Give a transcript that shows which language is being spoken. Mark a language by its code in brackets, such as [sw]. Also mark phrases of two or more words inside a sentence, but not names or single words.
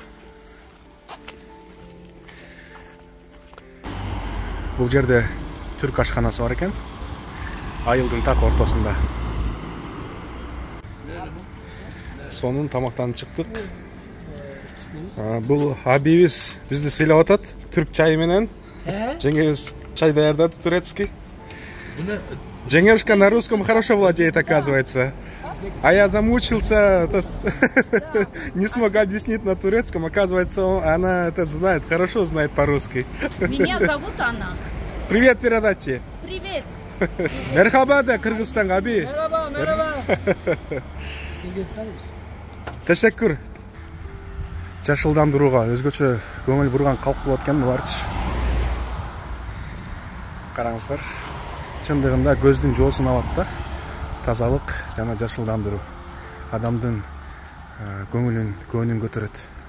[ky] Бул жерде түрк ашканасы бар экен. Айылдын так ортосунда. Сонун тамактанып чыктык. Бул абийибиз бизди сыйлап атат түрк чайы менен. Жеңебиз чай даярдады турецкий. [ru] Женешка на русском хорошо владеет, оказывается. А я замучился, не смог объяснить на турецком. Оказывается, она это знает, хорошо знает по-русски. Меня зовут Анна. Привет передачи. Привет. [tr] Merhaba da Kırgızistan abi. Merhaba. Teşekkür. [ky] Жашылдандырууга өзгөчө көңүл бурган калк болот экен буларчы. Караңыздар. Чындыгында көздүн жоосун алат да. Тазалык жана жашылдандыруу адамдын көңүлүн көтөрөт.